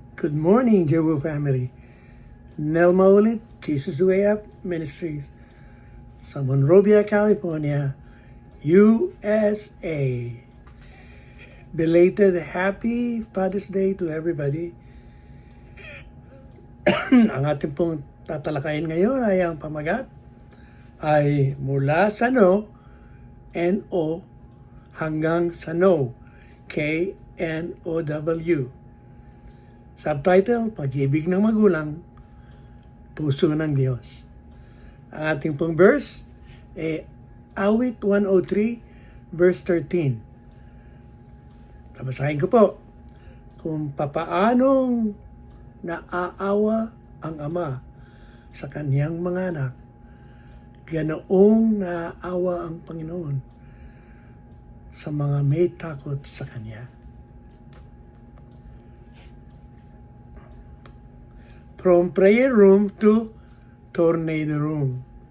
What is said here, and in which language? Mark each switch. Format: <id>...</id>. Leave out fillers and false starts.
<en>Good morning, Jewu family. Nelma ulit, Jesus Way Up Ministries sa Monrovia, California, USA. Belated Happy Father's Day to everybody.</en> <tl>Ang ating pong tatalakayin ngayon ay ang pamagat ay mula sa no, N-O, hanggang sa no, K-N-O-W. Subtitle, Pag-ibig ng magulang, puso ng Diyos. Ang ating pong verse, Awit 103, verse 13. Babasahin ko po. Kung papaanong naaawa ang ama sa kaniyang mga anak, ganoong naaawa ang Panginoon sa mga may takot sa Kanya.</tl> <en>From prayer room to tornado room.</en>